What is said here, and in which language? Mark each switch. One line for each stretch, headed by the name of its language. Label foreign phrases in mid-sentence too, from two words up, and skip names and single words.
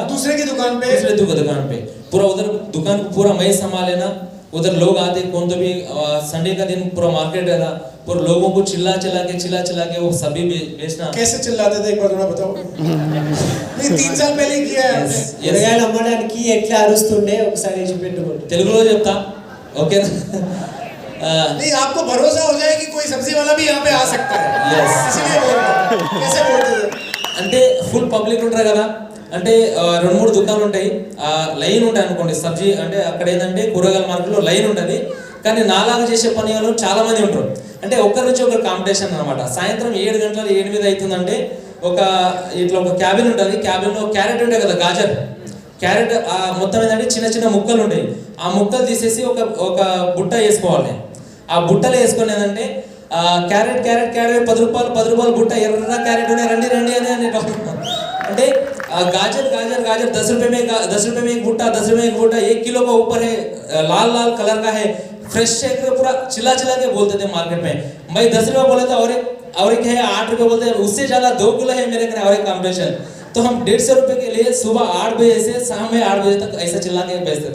Hindi: दूसरे की दुकान पे. पूरा उधर दुकान को पूरा मैं संभाले ना. उधर लोग आते कौन तो भी संडे का दिन पूरा मार्केट रहता, पूरा लोगों को चिल्ला के वो सभी बेचना. कैसे चिल्लाते थे एक बार थोड़ा बताओ. नहीं 3 साल पहले किया है.
Telugu: ఎరగాయలు అమ్మడానికి ఎట్లా అరుస్తుండే ఒకసారి చూపెట్టుకోండి తెలుగులో చెప్తా ఓకే.
Hindi: नहीं आपको भरोसा हो जाए कि कोई सब्जी वाला भी यहाँ पे आ सकता है. यस इसलिए बोल रहा हूं. कैसे बोलते थे
Telugu: అంటే
English: full public
Telugu: ఉంటారు కదా, అంటే 2-3 దుకాణాలు ఉంటాయి, లైన్ ఉంటాయి అనుకోండి. సబ్జీ అంటే అక్కడ ఏంటంటే కూరగాయల మార్కెట్లో లైన్ ఉంటుంది. కానీ నాలాగా చేసే పని వాళ్ళు చాలా మంది ఉంటారు. అంటే ఒకరి నుంచి ఒకరు కాంపిటీషన్ అనమాట. సాయంత్రం 7 గంటల 8 అవుతుందంటే ఒక ఇట్లా ఒక క్యాబిన్ ఉంటుంది. క్యాబిన్లో క్యారెట్ ఉంటాయి కదా గాజర్, క్యారెట్ మొత్తం ఏంటంటే చిన్న చిన్న ముక్కలు ఉంటాయి. ఆ ముక్కలు తీసేసి ఒక బుట్ట వేసుకోవాలి. ఆ బుట్టలో వేసుకొని ఏంటంటే క్యారెట్ క్యారెట్ క్యారెట్ 10 రూపాయలు బుట్ట, ఎర్ర క్యారెట్ ఉన్నాయి, రండి రండి అని అంటే
Hindi: गाजर गाजर गाजर 10 रुपए में 1 भुट्टा, 10 रुपए में 1 भुट्टा, 1 किलो का ऊपर है, लाल लाल कलर का है, फ्रेश है, पूरा चिल्ला के बोलते थे मार्केट में. मैं 10 रुपए बोला था और एक है 8 रुपए बोलते हैं, उससे ज्यादा 2 किलो है मेरे घर और एक कॉम्पिटिशन. तो हम 150 रुपए के लिए सुबह 8 बजे से शाम में 8 बजे तक ऐसा चिल्ला के बेचते थे.